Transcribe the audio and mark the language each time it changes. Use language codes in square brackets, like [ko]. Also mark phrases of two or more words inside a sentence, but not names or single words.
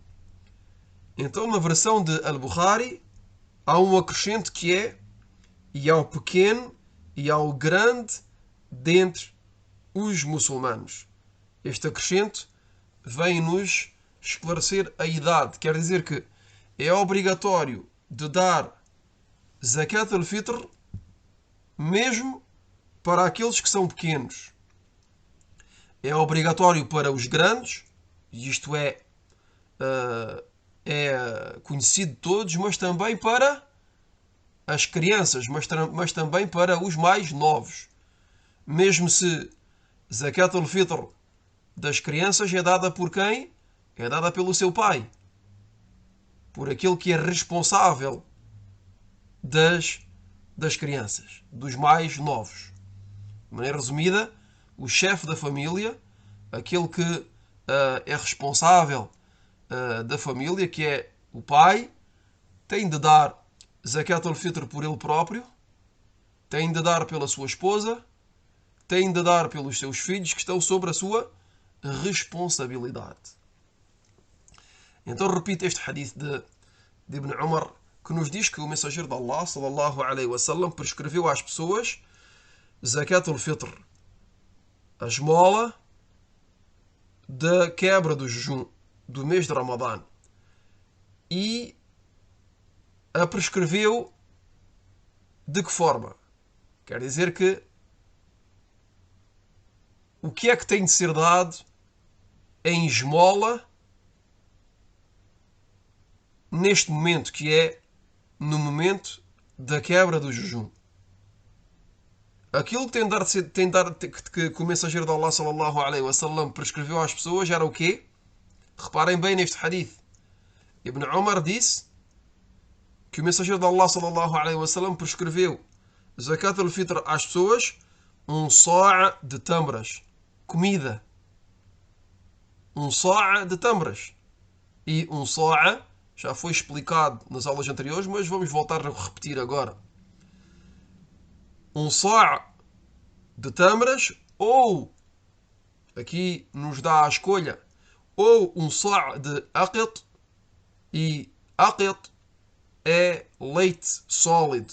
[pt] Então, na versão de Al-Bukhari, há um acrescento que é: e ao pequeno e ao grande dentre os muçulmanos. Este acrescento vem-nos esclarecer a idade. Quer dizer que é obrigatório de dar [ar] زكاة الفطر [pt] mesmo para aqueles que são pequenos. É obrigatório para os grandes, e isto é conhecido de todos, mas também para as crianças, mas também para os mais novos. Mesmo se [ar] زكاة الفطر [pt] das crianças é dada por quem? É dada pelo seu pai, por aquele que é responsável das crianças, dos mais novos. De maneira resumida, o chefe da família, aquele que é responsável da família, que é o pai, tem de dar [ar] زكاة الفطر [pt] por ele próprio, tem de dar pela sua esposa, tem de dar pelos seus filhos que estão sob a sua responsabilidade. Então repito este hadith de Ibn Umar, que nos diz que o mensageiro de Allah, [ar] صلى الله عليه وسلم, [pt] prescreveu às pessoas [ar] زكاة الفطر, [pt] a esmola da quebra do jejum do mês de Ramadã, e a prescreveu de que forma? Quer dizer que o que é que tem de ser dado em esmola neste momento, que é no momento da quebra do jejum. Aquilo que que o mensageiro de Allah, [ar] صلى الله عليه وسلم, [pt] prescreveu às pessoas era o quê? Reparem bem neste hadith. Ibn Umar disse que o mensageiro de Allah, [ar] صلى الله عليه وسلم, [pt] prescreveu [ar] زكاة الفطر [pt] às pessoas um só' de tâmaras, comida. Um só' de tâmaras. E um só' já foi explicado nas aulas anteriores, mas vamos voltar a repetir agora. Um só' de tâmaras, ou, aqui nos dá a escolha, ou um só' de aqit, e aqit é leite sólido.